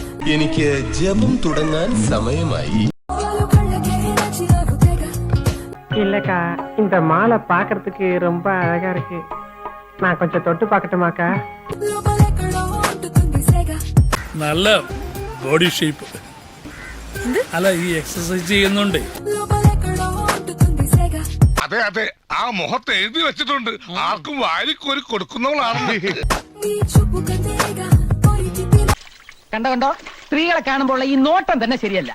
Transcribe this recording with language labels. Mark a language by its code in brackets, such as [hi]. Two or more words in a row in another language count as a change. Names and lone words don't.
[ml] എനിക്ക് ജപം തുടങ്ങാൻ സമയമായി. [ta] இல்லக்கா இந்த மாலை பாக்குறதுக்கு ரொம்ப அழகா இருக்கு. நான் கொஞ்சம் தொட்டு பார்க்கட்டுமாக்கா? [ml] നല്ല [en] body shape [ml] അല്ല ഈ എക്സസൈസ് ചെയ്യുന്നുണ്ട്. അതെ അതെ, ആ മുഖത്ത് എഴുതി വെച്ചിട്ടുണ്ട് ആർക്കും വാരിക്കോരി കൊടുക്കുന്നവളാണ്. കണ്ടോ സ്ത്രീകളെ കാണുമ്പോൾ ഈ നോട്ടം തന്നെ ശരിയല്ല.